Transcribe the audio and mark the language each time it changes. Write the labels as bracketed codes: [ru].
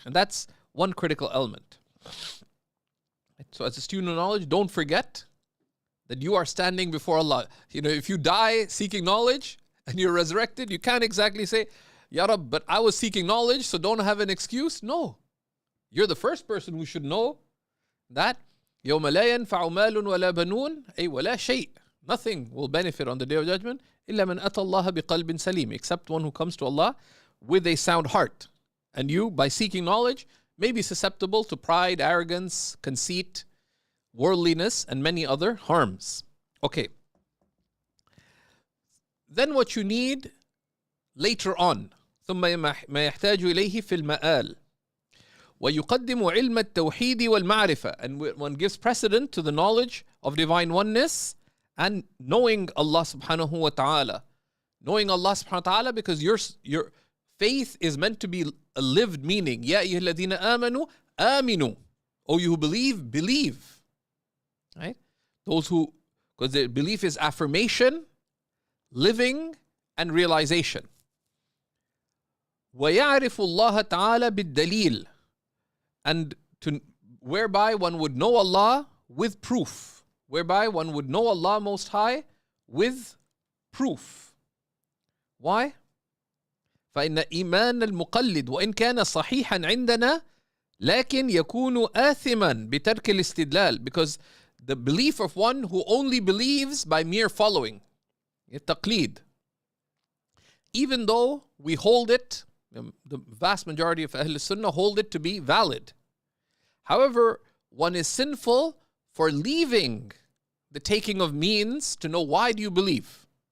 [en] And that's one critical element. So as a student of knowledge, don't forget that you are standing before Allah. You know, if you die seeking knowledge and you're resurrected, you can't exactly say, Ya Rab, but I was seeking knowledge, so don't have an excuse. No. You're the first person who should know that [ar] يَوْمَ لَا يَنْفَعُ مَالٌ وَلَا بَنُونَ أي وَلَا شَيْء. [en] Nothing will benefit on the Day of Judgment [ar] إِلَّا مَنْ أَتَى اللَّهَ بِقَلْبٍ سَلِيمٍ, [en] except one who comes to Allah with a sound heart. And you, by seeking knowledge, may be susceptible to pride, arrogance, conceit, worldliness, and many other harms. Okay. Then what you need later on. [ar] ثم ما يحتاج إليه في المآل. ويقدم علم التوحيد والمعرفة. [en] And one gives precedent to the knowledge of divine oneness and knowing Allah subhanahu wa ta'ala. Knowing Allah subhanahu wa ta'ala because your faith is meant to be a lived meaning. [ar] يا أيها الذين آمنوا آمنوا. [en] O you who believe, believe. Right? Those who, because the belief is affirmation, living, and realization. [ar] ويعرف الله تعالى بالدليل. [en] And whereby one would know Allah with proof. Whereby one would know Allah Most High with proof. Why? [ar] فإن إيمان المقلد وإن كان صحيحا عندنا لكن يكون آثما بترك الاستدلال. [en] Because the belief of one who only believes by mere following, التقليد, even though we hold it, the vast majority of Ahl Sunnah hold it to be valid. However, one is sinful for leaving the taking of means to know why do you believe.